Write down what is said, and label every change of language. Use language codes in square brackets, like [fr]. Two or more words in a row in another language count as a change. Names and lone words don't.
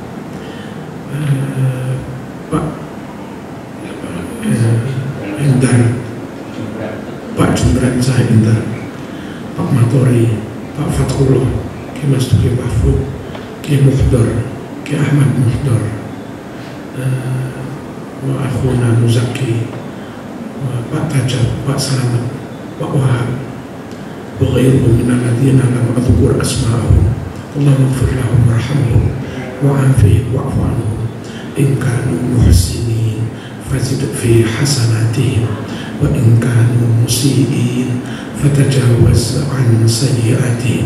[id] Pak Indar, Pak Jumran Zah Indar, Pak Matori, Pak Fathullah, Ki Mastuki Mahfud, Ki Muhdar, Ki Ahmad Muhdar, [ar] وأخونا [id] Muzaki, Pak Tajab, Pak Selamat, Pak Wahab, [ar] وغيرهم من الذين لم أذكر أسماءهم. اللهم اغفر لهم وارحمهم وعافهم واعف عنهم إن كانوا محسنين فزد في حسناتهم وإن كانوا مسيئين فتجاوز عن سيئاتهم.